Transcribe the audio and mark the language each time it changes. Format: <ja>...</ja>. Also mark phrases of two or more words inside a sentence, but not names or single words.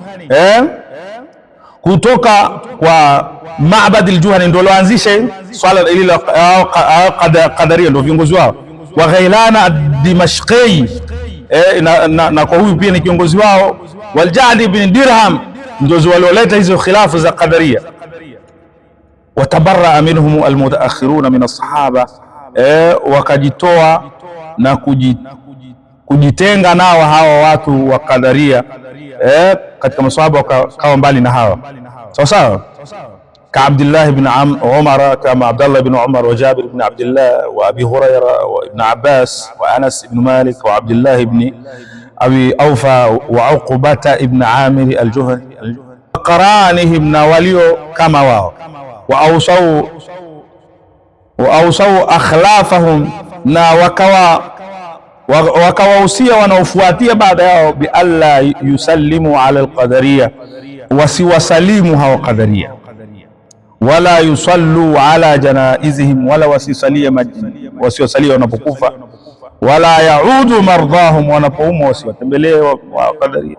<sw>kutoka kwa Ma'bad al-Juhani ndio loanzisha swala ile Qadaria, ndio viongozi wao, wa Ghailan ad-Dimashqi, na kwa huyu pia ni kiongozi wao, wal Ja'd ibn Dirham ndio walioleta hizo khilafu za Qadaria.</sw> <ar>وتبرأ منهم المتأخرون من الصحابة,</ar> <sw>wakajitoa na kujitenga nao hawa watu wa Qadaria, katika masahaba wakawa mbali na hawa, sawa sawa, ka Abdullah ibn Umar, kama Abdullah ibn Umar wa Jabir ibn Abdullah wa Abi Huraira wa Ibn Abbas wa Anas ibn Malik wa Abdullah ibn Abi Awfa wa Uqbata ibn Amir al-Juhani qaranihim, na walio kama wao,</sw> <ar>وأوصوا أخلافهم,</ar> <sw>na wakawahusia wanaofuatia baada yao,</sw> <ar>بألا يسلموا على القدرية,</ar> <sw>wasiwasalimu hawa qadariya,</sw> <ar>ولا يصلوا على جنائزهم,</ar> <sw>wala wasiwasalia wanapokufa,</sw> <ar>ولا يعودوا مرضاهم,</ar> <sw>wanapoumwa wasiwatembelee wa qadariya.</sw>